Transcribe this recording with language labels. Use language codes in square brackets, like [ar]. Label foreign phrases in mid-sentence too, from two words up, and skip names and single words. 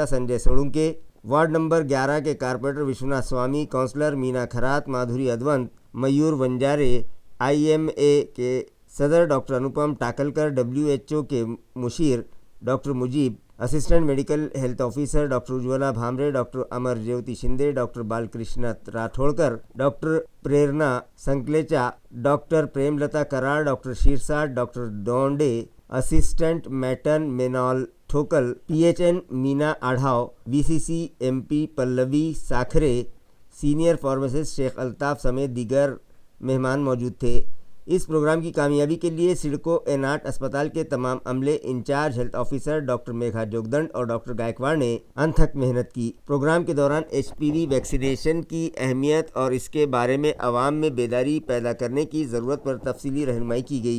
[ur] سنجے سوڑنکے، [en] ward number [ur] 11 کے کارپوریٹر وشوناتھ سوامی، کونسلر مینا کھرات، مادھوری ادونت، میور ونجارے، IMA کے صدر ڈاکٹر انوپم ٹاکلکر، WHO کے مشیر ڈاکٹر مجیب، [en] assistant medical health officer [ur] ڈاکٹر اجولا بھامرے، ڈاکٹر امر جیوتی شندے، ڈاکٹر بال کرشنا راٹھوڑکر، ڈاکٹر پریرنا سنکلیچا، ڈاکٹر پریم لتا کرار، ڈاکٹر شیرساٹ، ڈاکٹر ڈونڈے، [en] assistant matron [ur] مینال ٹھوکل، PHN مینا آڑھاؤ، VCC MP پلوی ساکھرے، [en] senior pharmacist [ur] شیخ الطاف سمیت دیگر مہمان موجود تھے۔ اس پروگرام کی کامیابی کے لیے سڑکو ایناٹ اسپتال کے تمام عملے، [en] in-charge health officer [ur] ڈاکٹر میگھا جوگدنڈ اور ڈاکٹر گائیکواڑ نے انتھک محنت کی۔ پروگرام کے دوران HPV ویکسینیشن کی اہمیت اور اس کے بارے میں عوام میں بیداری پیدا کرنے کی ضرورت پر تفصیلی رہنمائی کی گئی۔